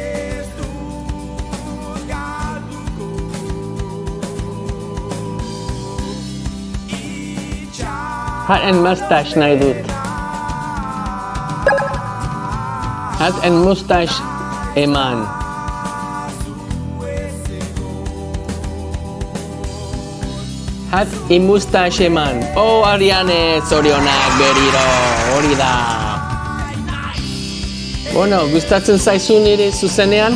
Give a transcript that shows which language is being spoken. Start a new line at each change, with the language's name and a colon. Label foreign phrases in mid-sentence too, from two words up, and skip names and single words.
English: Hat and mustache
Basque: nahi dut.
English: Hat and mustache eman. Hat mustache eman.
Basque: Oh, Ariane, zorionak berriro, hori da. Bueno, gustatzen zaizu nire zuzenean?